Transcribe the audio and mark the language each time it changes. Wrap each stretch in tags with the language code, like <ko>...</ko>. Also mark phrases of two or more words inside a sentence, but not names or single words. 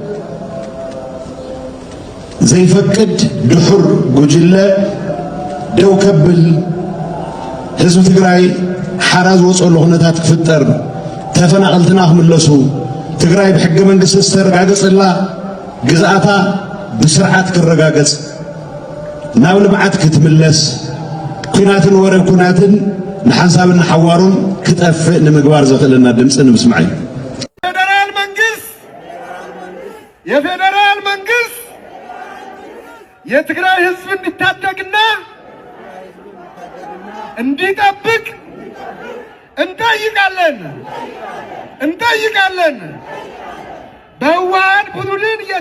<ti>ዘይፈቅድ ድሑር ጉጅለ ደው ከብል ህዝቢ ትግራይ ሓራ ዝወፀሉ ኩነታት ክፍጠር ተፈናቐልትና ክምለሱ ትግራይ ብሕገ መንግስቲ ዝተረጋገፀላ ግዝኣታ ብስርዓት ክረጋገፅ ናብ ልምዓት ክትምለስ ኩናትን ወረ ኩናትን ንሓንሳብን ሓዋሩን ክጠፍእ ንምግባር ዘኽእለና ድምፂ ንምስማዕ እዩ።</ti> <am>የፌደራል መንግስት የትግራይ ህዝብ እንዲታደግና እንዲጠብቅ እንጠይቃለን። በህወሓት ቡድን</am>